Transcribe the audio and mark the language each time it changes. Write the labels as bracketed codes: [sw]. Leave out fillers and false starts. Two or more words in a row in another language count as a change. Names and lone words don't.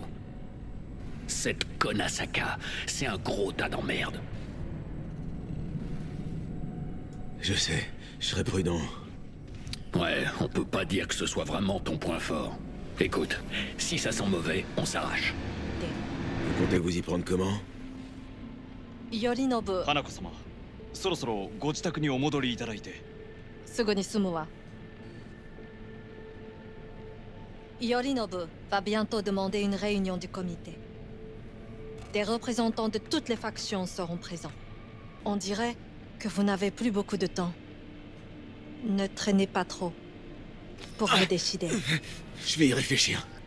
[fr] Cette connasse Aka, c'est un gros tas d'emmerde. Je sais, je serai prudent. Ouais, on peut pas dire que ce soit vraiment ton point fort. Écoute, si ça sent mauvais, on s'arrache. Vous comptez vous y prendre comment? [ja] 頼信花子様、そろそろご自宅にお戻りいただいて。すぐに済むわ。 [fr] 頼信 va bientôt demander une réunion du comité. Des représentants de toutes les factions seront présents. On dirait que vous n'avez plus beaucoup de temps. Ne traînez pas trop pour me décider. Je vais y réfléchir.